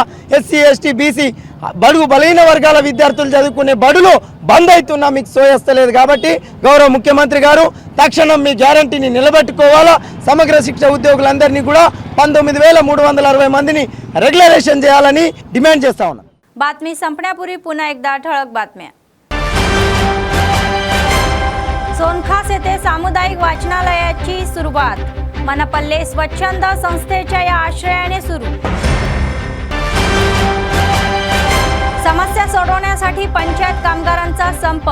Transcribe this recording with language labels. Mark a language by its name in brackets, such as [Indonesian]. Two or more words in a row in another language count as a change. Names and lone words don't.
[Telugu] ఎస్సీ ఎస్టీ బీసీ బడుగు బలహీన వర్గాల విద్యార్థులు చదువుకునే బడులు బంద్ అవుతున్నా మీకు సోయస్తలేదు. కాబట్టి గౌరవ ముఖ్యమంత్రి గారు తక్షణం మీ గ్యారంటీని నిలబెట్టుకోవాలా. సమగ్ర శిక్ష ఉద్యోగులందరినీ కూడా 19,360 మందిని రెగ్యులరేషన్ చేయాలని డిమాండ్ చేస్తా ఉన్నాం. [Marathi] बातमी संपण्यापूर्वी पुन्हा एकदा ठळक बातम्या. सोनखास येथे सामुदायिक वाचनालयाची सुरुवात. मनपल्ले स्वच्छंद संस्थेच्या या आश्रयाने सुरू. समस्या सोडवण्यासाठी पंचायत कामगारांचा संप.